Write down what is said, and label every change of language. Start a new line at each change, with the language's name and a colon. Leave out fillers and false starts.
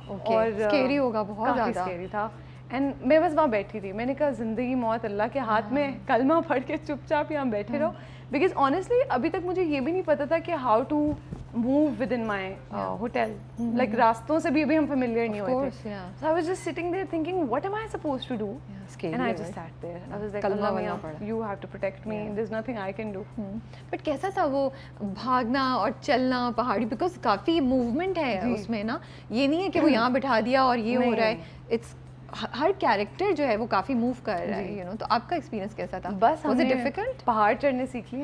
Urdu: اور اسکیری ہوگا, بہت زیادہ اسکیری تھا. اینڈ میں بس وہاں بیٹھی تھی, میں نے کہا زندگی موت اللہ کے ہاتھ میں, کلمہ پڑھ کے چپ چاپ یہاں بیٹھے رہو. بیکاز آنیسٹلی ابھی تک مجھے یہ بھی نہیں پتا تھا کہ
English: how to move within my hotel,
Urdu: like راستوں سے بھی ابھی ہم فیملیئر نہیں ہوئے تھے.
English: So I was just sitting there thinking what am I supposed to do? And I just sat there. I was like, Allah, you have to protect me. There's nothing I can do.
Urdu: But کیسا تھا وہ بھاگنا اور چلنا پہاڑی, because coffee movement ہے اس میں نا, یہ نہیں ہے کہ وہ یہاں بٹھا دیا اور یہ ہو رہا ہے. اٹس ہر کیریکٹر جو ہے وہ کافی موو کر رہا ہے, یو نو. تو آپ کا ایکسپیرینس کیسا تھا؟ بس
English: Was it difficult?
Urdu: پہاڑ چڑھنے سیکھ لیے.